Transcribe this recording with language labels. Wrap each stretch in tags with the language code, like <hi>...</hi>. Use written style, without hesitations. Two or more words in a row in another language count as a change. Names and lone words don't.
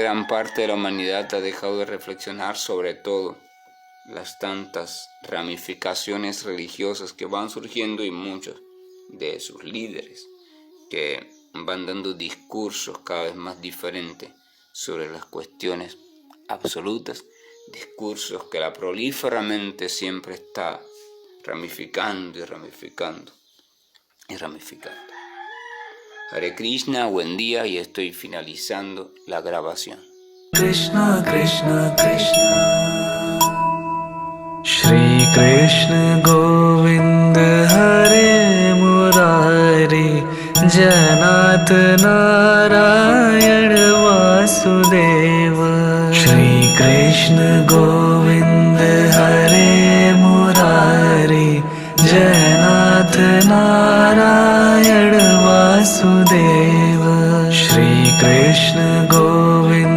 <es>gran parte de la humanidad ha dejado de reflexionar, sobre todo las tantas ramificaciones religiosas que van surgiendo y muchos de sus líderes que van dando discursos cada vez más diferentes sobre las cuestiones absolutas, discursos que la prolífera mente siempre está ramificando y ramificando y ramificando.</es> <sa>हरे कृष्ण,</sa> <es>buen día, y estoy finalizando la grabación.</es> <sa>कृष्ण कृष्ण कृष्ण श्री कृष्ण गोविन्द हरे मुरारि जनत् नारायण वासुदेव श्री कृष्ण गोविन्द हरे मुरारि जनत् नारायण वासुदेव श्री कृष्ण गोविन्द</sa>